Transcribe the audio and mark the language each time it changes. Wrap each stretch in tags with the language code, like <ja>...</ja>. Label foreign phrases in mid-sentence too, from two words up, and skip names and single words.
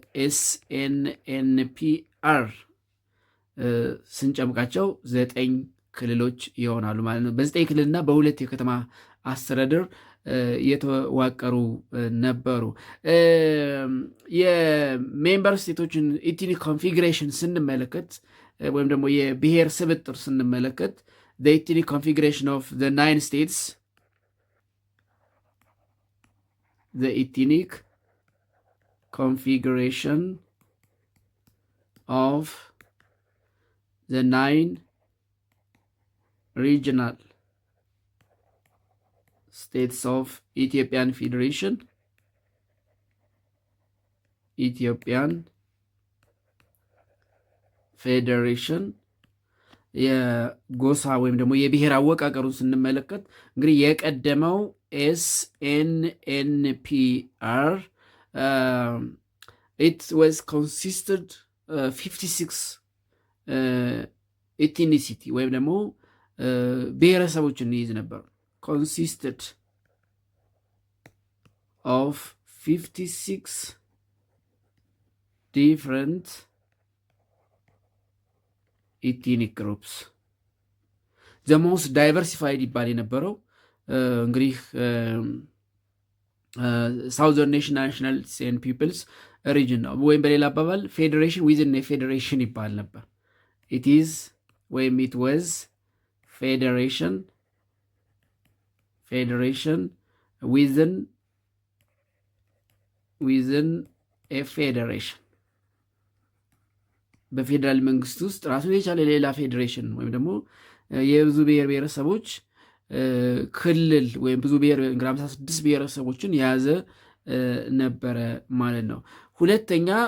<am>ኤስኤንኤንፒአር ስንጨምቃቸው 9 ክልሎች ይሆናሉ ማለት ነው። በ9 ክልልና በ2 የከተማ አስተዳደር የተዋቀሩ ነበሩ። የሜምበር ስቴቶችን</am> <en>ethnic configuration</en> <am>ስንመለከት ወይም ደግሞ የብሔር ስብጥር ስንመለከት</am> <en>the ethnic configuration of the 9 states, the ethnic configuration of the 9 regional states of Ethiopian Federation,</en> <am>የጎሳ ወይም ደግሞ የብሔር አወቃቀሩን ስንመለከት እንግዲህ የቀደመው</am> <en>ኤስኤንኤንፒአር it was consisted 56 ethnicity</en> <am>ወይም ደግሞ ብሔረሰቦችን ይይዝ ነበር።</am> <en>consisted of 56 different ethnic groups. the most diversified</en> <am>ይባል የነበረው እንግዲህ ሳውዘርን ናሽናልስ ኤንድ ፒፕልስ ሪጅን ነው። ወይም በሌላ አባባል</am> <en>federation within federation</en> <am>ይባል ነበር።</am> <en>it is</en> <am>ወይም</am> <en>it was federation within federation</en> <am>በፌዴራል መንግስት ውስጥ ራሱን የቻለ ሌላ ፌዴሬሽን ወይም ደግሞ የብዙ ብሔር ብሔረሰቦች ክልል ወይም ብዙ ብሔር 56 ብሔረሰቦችን የያዘ ነበረ ማለት ነው። ሁለተኛ</am>